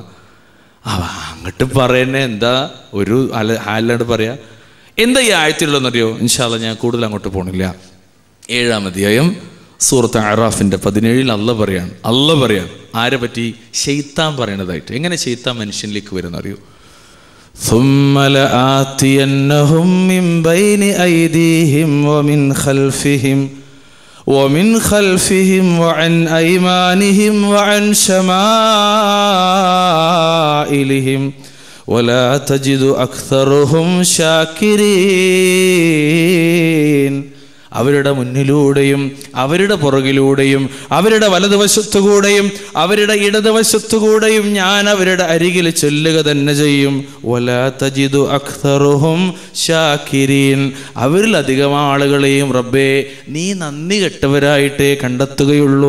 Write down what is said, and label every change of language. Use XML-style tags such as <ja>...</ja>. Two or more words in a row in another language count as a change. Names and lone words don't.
<ml>അങ്ങോട്ട് പറയുന്നത് എന്താ, ഒരു ഹാലിലാണ്ട് പറയാ. എന്താ ഈ ആയത്തിലുള്ളതെന്നറിയോ?</ml> <ar>إن شاء الله</ar> <ml>ഞാൻ കൂടുതൽ അങ്ങോട്ട് പോണില്ല. 7-ാം അധ്യായം സൂറത്ത് അറാഫിൻ്റെ 17-ൽ അള്ളാഹ് പറയാണ് ആരെ പറ്റി, ശൈത്താൻ പറയണതായിട്ട്. എങ്ങനെ ശൈത്താൻ മനുഷ്യനിലേക്ക് വരുന്ന അറിയോ,</ml> <ar>ثُمَّ لَآتِيَنَّهُمْ مِنْ بَيْنِ أَيْدِيهِمْ وَمِنْ خَلْفِهِمْ وَعَنْ أَيْمَانِهِمْ وَعَنْ شَمَائِلِهِمْ وَلَا تَجِدُ أَكْثَرَهُمْ شَاكِرِينَ.</ar> <ml>അവരുടെ മുന്നിലൂടെയും അവരുടെ പുറകിലൂടെയും അവരുടെ വലതുവശത്തുകൂടെയും അവരുടെ ഇടതുവശത്തുകൂടെയും ഞാൻ അവരുടെ അരികിൽ ചൊല്ലുക തന്നെ ചെയ്യും.</ml> <ar>ولا تجد أكثرهم شاكرين.</ar> <ml>അവരിലധികം ആളുകളെയും റബ്ബേ നീ നന്ദി കെട്ടവരായിട്ടേ കണ്ടെത്തുകയുള്ളൂ.</ml>